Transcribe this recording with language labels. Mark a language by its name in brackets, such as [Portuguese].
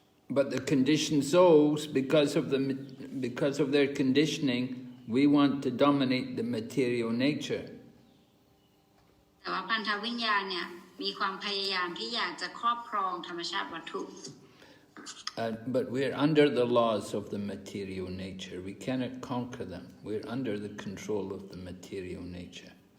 [English] But the conditioned souls, because of their conditioning, we want to dominate the material nature. [Thai] แต่ว่าพันธวิญญาณเนี่ยมีความพยายามที่อยากจะครอบครองธรรมชาติวัตถุ [English] But we're under the laws of the material nature. We cannot conquer them. We're under the control of the material nature.